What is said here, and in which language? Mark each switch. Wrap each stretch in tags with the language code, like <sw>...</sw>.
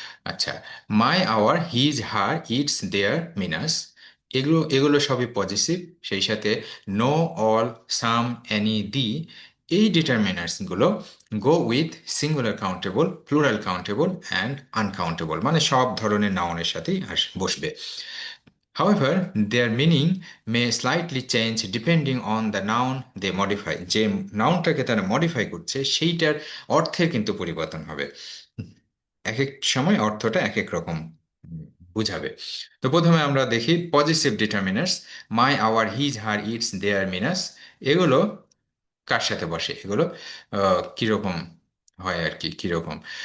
<bn>আচ্ছা, my our his her its দেয়ার মিনাস, এগুলো সবই পজিটিভ। সেই সাথে নো, অল, সাম, এনি, দি, এই ডিটারমিনার্সগুলো go with singular countable, plural countable and uncountable, মানে সব ধরনের নাউনের সাথেই বসবে।</bn> <en>However, their meaning may slightly change depending on the noun they modify.</en> <bn>যে নাউনটাকে তারা মডিফাই করছে সেইটার অর্থের কিন্তু পরিবর্তন হবে। এক এক সময় অর্থটা এক এক রকম বুঝাবে। তো প্রথমে আমরা দেখি positive determiners. My, hour, his, her, it's, দেয়ার, মিনাস, এগুলো কার সাথে বসে, এগুলো কিরকম হয় আর কি, কিরকম।</bn>